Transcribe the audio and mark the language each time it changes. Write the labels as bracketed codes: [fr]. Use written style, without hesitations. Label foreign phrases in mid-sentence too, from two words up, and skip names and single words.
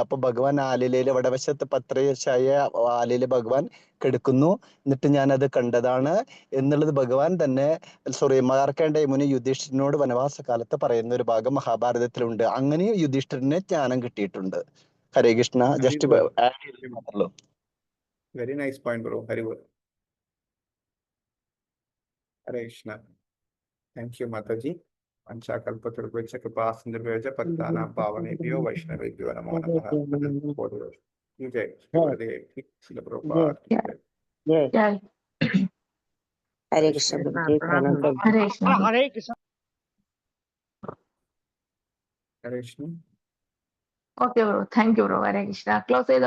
[ml] അപ്പൊ ഭഗവാൻ ആലിലയിൽ വടവശത്ത് പത്രശായ ആലില് ഭഗവാൻ കിടക്കുന്നു, എന്നിട്ട് ഞാനത് കണ്ടതാണ് എന്നുള്ളത് ഭഗവാൻ തന്നെ മാർക്കണ്ഡേയ മുനി യുധിഷ്ഠിരനോട് വനവാസ കാലത്ത് പറയുന്ന ഒരു ഭാഗം മഹാഭാരതത്തിലുണ്ട്. അങ്ങനെ യുധിഷ്ഠിരനെ ജ്ഞാനം കിട്ടിയിട്ടുണ്ട്. ഹരേ കൃഷ്ണ. [en] just add [ml] ചെയ്തു മാത്രമല്ലോ. [en] Very nice point bro. Very good. ഹരേ കൃഷ്ണ. thank you [sa] മാതാജി. പഞ്ചാകൽപതരുഭ്യശ്ച കൃപാസിന്ധുഭ്യശ്ച പതിതാനാം പാവനേഭ്യോ വൈഷ്ണവേഭ്യോ നമോ നമഃ. [hi] जय गुरुदेव। शिल प्रभुपाद की जय. ജയ്. हरे कृष्ण प्रभुजी प्रणाम प्रभु. ഹരേ കൃഷ്ണ. ഹരേ കൃഷ്ണ. [en] Okay bro, thank you bro. ഹരേ കൃഷ്ണ.